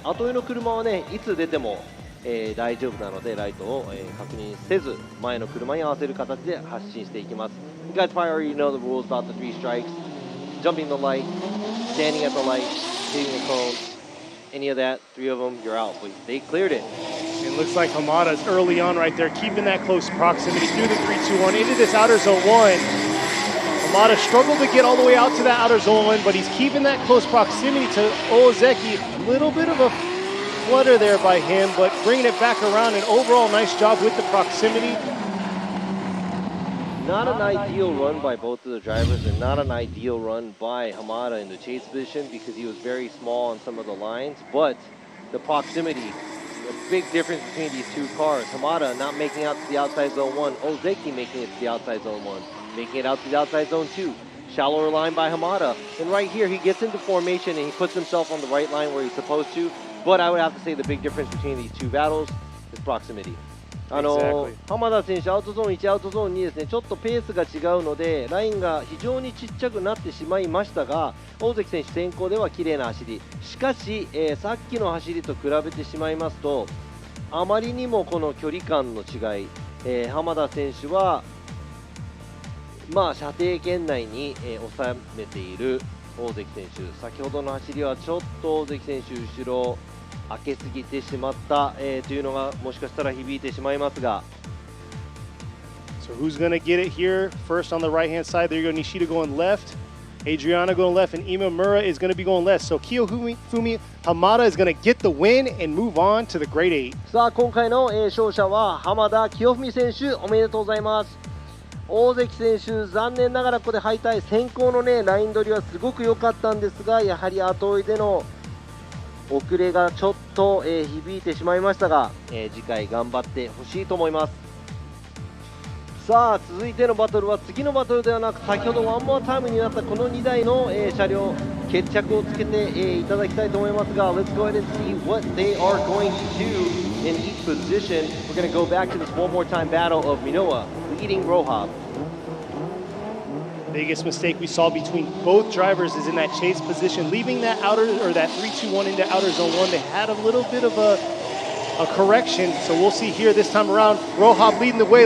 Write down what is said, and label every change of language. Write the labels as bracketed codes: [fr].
[ja] 後追いの車はねいつ出ても、大丈夫なのでライトを、確認せず前の車に合わせる形で発進していきます。 [en] You guys probably already know the rules about the 3 strikes: jumping the light, standing at the light, hitting the cone. Any of that, 3 of them, you're out. But they cleared it. It looks like Hamada's early on right there, keeping that close proximity through the 3-2-1 into this outer zone 1. Hamada struggled to get all the way out to that outer zone 1, but he's keeping that close proximity to Ozeki. A little bit of a flutter there by him, but bringing it back around. An overall nice job with the proximity. Not an ideal run by both of the drivers, and not an ideal run by Hamada in the chase position because he was very small on some of the lines, but the proximity, the big difference between these two cars. Hamada not making out to the outside zone 1, Ozeki making it to the outside zone 1, making it out to the outside zone 2. Shallower line by Hamada, and right here he gets into formation and he puts himself on the right line where he's supposed to, but I would have to say the big difference between these two battles is proximity. Exactly. [ja] 浜田選手、アウトゾーン1、アウトゾーン2ですね、ちょっとペースが違うので、ラインが非常にちっちゃくなってしまいましたが、大関選手、先行では綺麗な走り、しかし、さっきの走りと比べてしまいますと、あまりにもこの距離感の違い、浜田選手は、射程圏内に、収めている大関選手、先ほどの走りはちょっと大関選手、後ろ、開けすぎてしまった、というのがもしかしたら響いてしまいますが。 [en] So who's going to get it here? First on the right-hand side, there you go, Nishida going left, Adriana going left, and Imamura is going to be going left. So Kiyofumi Hamada is going to get the win and move on to the Grade 8. [ja] さあ、今回の、勝者は浜田清文選手、おめでとうございます。大関選手、残念ながらここで敗退、先行の、ライン取りはすごく良かったんですが、やはり後追いでの遅れがちょっと、響いてしまいましたが、次回頑張ってほしいと思います。さあ、続いてのバトルは次のバトルではなく、先ほどワンモアタイムになったこの2台の、車両、決着をつけて、いただきたいと思いますが、 [en] Let's go ahead and see what they are going to do in each position. We're going to go back to this one more time battle of Minoa leading Rohab. Biggest mistake we saw between both drivers is in that chase position, leaving that outer or that 3-2-1 into outer zone 1. They had a little bit of a correction, so we'll see here this time around. Rohab leading the way.